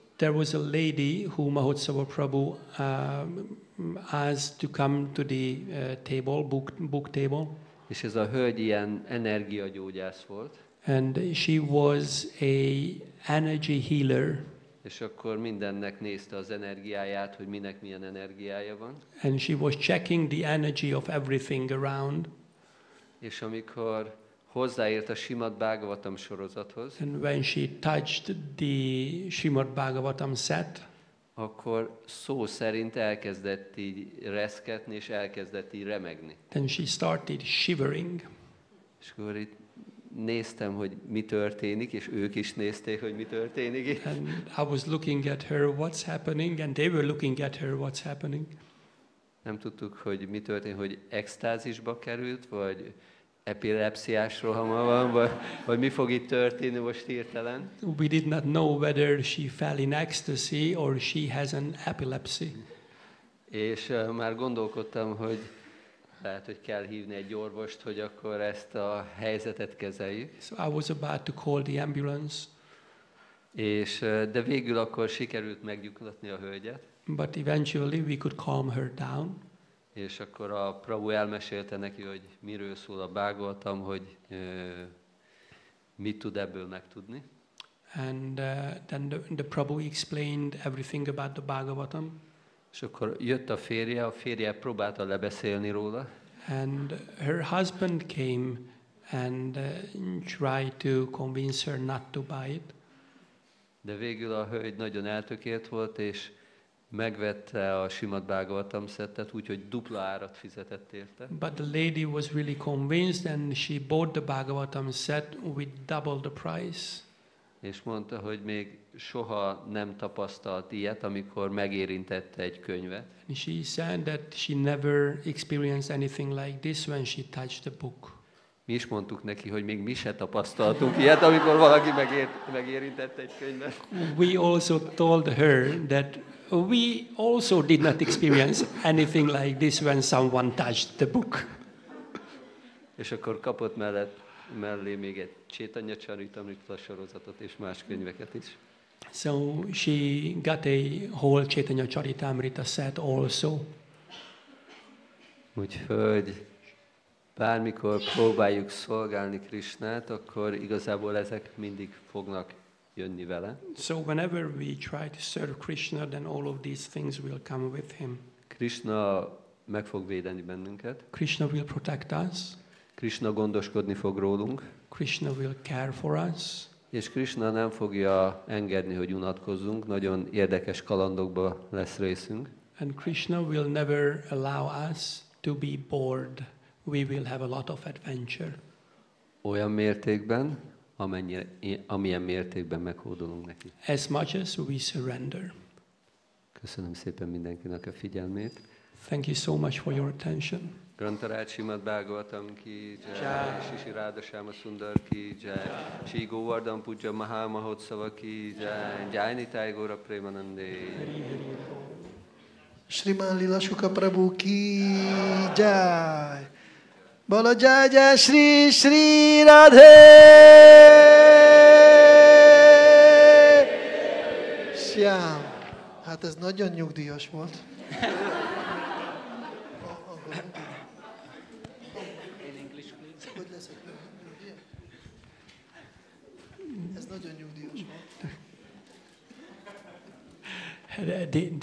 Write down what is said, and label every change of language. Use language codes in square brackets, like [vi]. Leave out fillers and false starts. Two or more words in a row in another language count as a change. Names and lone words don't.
[en] There was a lady who Mahotsava Prabhu asked to come to the table, book table. [hu] És ez a hölgy ilyen energiagyógyász volt. [en] And she was a energy healer. [hu] És akkor mindennek nézte az energiáját, hogy minek milyen energiája van. [en] And she was checking the energy of everything around. [hu] És amikor hozzáért a Srimad Bhagavatam sorozathoz, [en] And when she touched the Srimad Bhagavatam set, [hu] akkor szó szerint elkezdett így reszketni, és elkezdett így remegni. [en] then she started shivering. [hu] És akkor itt néztem, hogy mi történik, és ők is nézték, hogy mi történik. [en] And I was looking at her, what's happening, and they were looking at her, what's happening. [hu] Nem tudtuk, hogy mi történik, hogy extázisba került, vagy epilepsziás rohama van, vagy mi fog itt történni most hirtelen. [en] We did not know whether she fell in ecstasy or she has an epilepsy. [hu] És már gondolkodtam, hogy lehet, hogy kell hívni egy orvost, hogy akkor ezt a helyzetet kezeljük. [en] So I was about to call the ambulance. [hu] De végül akkor sikerült megnyugtatni a hölgyet. [en] But eventually we could calm her down. [hu] És akkor a Prabhu elmesélte neki, hogy miről szól a Bhagavatam, hogy mit tud ebből megtudni. [en] And then the Prabhu explained everything about the Bhagavatam. [hu] És akkor jött a férje próbálta lebeszélni róla. [en] And her husband came and tried to convince her not to buy it. [hu] De végül a hölgy nagyon eltökélt volt, és megvette a Simad Bhagavatam szettet, úgyhogy dupla árat fizetett érte. [en] But the lady was really convinced and she bought the Bhagavatam set with double the price. [hu] És mondta, hogy még soha nem tapasztalt ilyet, amikor megérintette egy könyvet. [en] And she said that she never experienced anything like this when she touched the book. [hu] Mi is mondtuk neki, hogy még mi se tapasztaltunk ilyet, amikor valaki megérintette egy könyvet. [en] We also told her that we also did not experience anything like this when someone touched the book. [hu] És akkor kapott mellé még egy Chaitanya Charitamrita sorozatot és más könyveket is. [en] So she got a whole Chaitanya Charitamrita set also. [hu] Úgyhogy bármikor próbáljuk szolgálni Krisnát, akkor igazából ezek mindig fognak jönni vele. [en] So whenever we try to serve Krishna, then all of these things will come with him. [hu] Krishna meg fog védeni bennünket. [en] Krishna will protect us. [hu] Krishna gondoskodni fog rólunk. [en] Krishna will care for us. [hu] És Krishna nem fogja engedni, hogy unatkozzunk, nagyon érdekes kalandokba lesz részünk. [en] And Krishna will never allow us to be bored. We will have a lot of adventure. [hu] Olyan mértékben, amilyen mértékben meghódolunk neki. [en] As much as we surrender. [hu] Köszönöm szépen mindenkinek a figyelmét. [en] Thank you so much for your attention. [hi] ग्रंथराज श्रीमद् भागवतम् की जय, श्री राधा श्याम सुंदर की जय, श्री गोवर्धन-पूजा महामहोत्सव की जय, जय निताई गौर प्रेमानंदे. श्रीमान लीला शुक प्रभु की जय. बोलो जय जय श्री श्री राधे श्याम. [hu] Hát ez nagyon nyugdíjas volt. Ez nagyon nyugdíjas volt.